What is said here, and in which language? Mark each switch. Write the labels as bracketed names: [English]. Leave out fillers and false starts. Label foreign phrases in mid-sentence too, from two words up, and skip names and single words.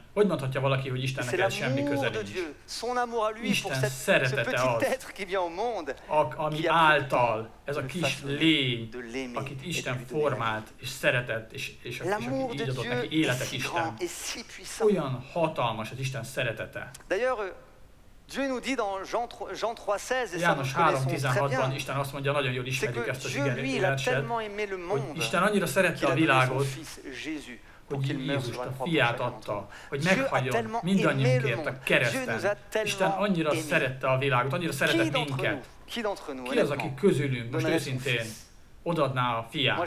[Hungarian] Hogy mondhatja valaki, hogy Istennek ez semmi köze nincs? Isten szeretete az, ami által ez a kis lény, akit Isten formált és szeretett, és aki így adott neki életet Isten. Olyan hatalmas az Isten szeretete. [French] Dieu nous dit dans Jean 3:16, et ça nous [Hungarian] János [French] connaissons très [Hungarian] 3:16-ban [French] bien, [Hungarian] Isten azt mondja, nagyon jól ismerjük ezt az verset, hogy [French] monde, [Hungarian] Isten annyira szerette a világot, hogy Jézust, a fiát adta, hogy meghalljon mindannyiunkért a kereszten. Isten annyira szerette a világot, annyira szeretett minket. Ki az, aki közülünk, most őszintén, odaadná a fiát?